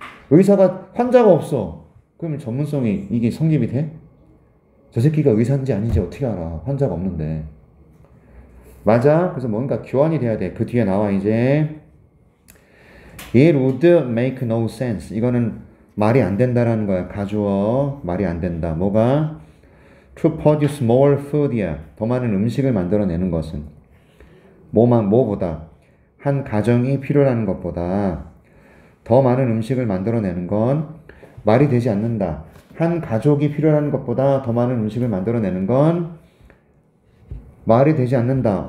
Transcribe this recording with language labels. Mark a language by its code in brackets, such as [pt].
[ko] 의사가 환자가 없어. 그러면 전문성이 이게 성립이 돼? 저 새끼가 의사인지 아닌지 어떻게 알아? 환자가 없는데. 맞아. 그래서 뭔가 교환이 돼야 돼. 그 뒤에 나와 이제 [en] It would make no sense. [ko] 이거는 말이 안 된다라는 거야. 가주어 말이 안 된다. 뭐가? [en] To produce more food이야. [ko] 더 많은 음식을 만들어내는 것은 뭐보다 한 가정이 필요한 것보다 더 많은 음식을 만들어내는 건 말이 되지 않는다. 한 가족이 필요한 것보다 더 많은 음식을 만들어내는 건 말이 되지 않는다.